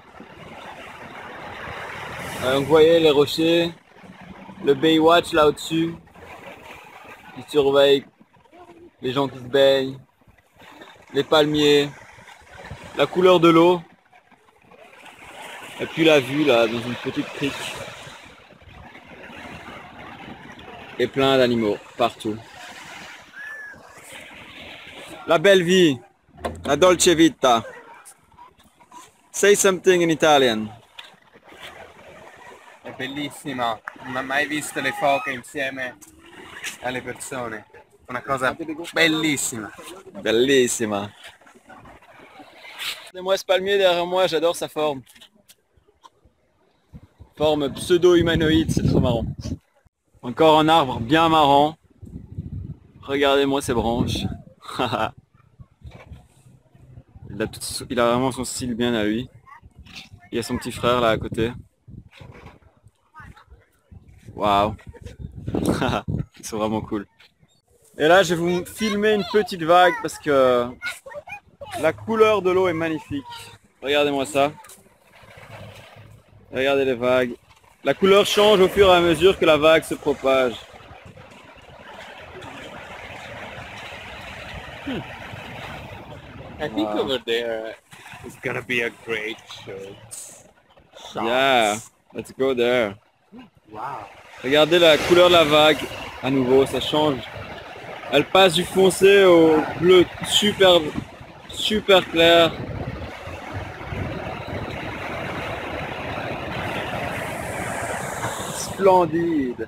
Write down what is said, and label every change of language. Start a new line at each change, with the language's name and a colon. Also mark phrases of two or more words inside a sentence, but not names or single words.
French: Donc, vous voyez les rochers, le Baywatch là au-dessus, qui surveille les gens qui se baignent, les palmiers, la couleur de l'eau, et puis la vue là dans une petite crique. Et plein d'animaux partout. La belle vie,
Italian: la dolce vita.
English: Say something in Italian.
Italian: È bellissima, non ho mai visto le foche insieme alle persone. Una cosa bellissima. Bellissima.
French: Regardez-moi ce palmier derrière moi, j'adore sa forme. Forme pseudo-humanoïde, c'est trop marrant. Encore un arbre bien marrant. Regardez-moi ces branches. Il a vraiment son style bien à lui. Il y a son petit frère là à côté. Waouh. Ils sont vraiment cool. Et là, je vais vous filmer une petite vague parce que la couleur de l'eau est magnifique. Regardez-moi ça. Regardez les vagues. La couleur change au fur et à mesure que la vague se propage.
English: I think over there is gonna be a great show. Yeah, let's go there. Wow.
French: Regardez la couleur de la vague. À nouveau, ça change. Elle passe du foncé au bleu super, super clair. Splendide.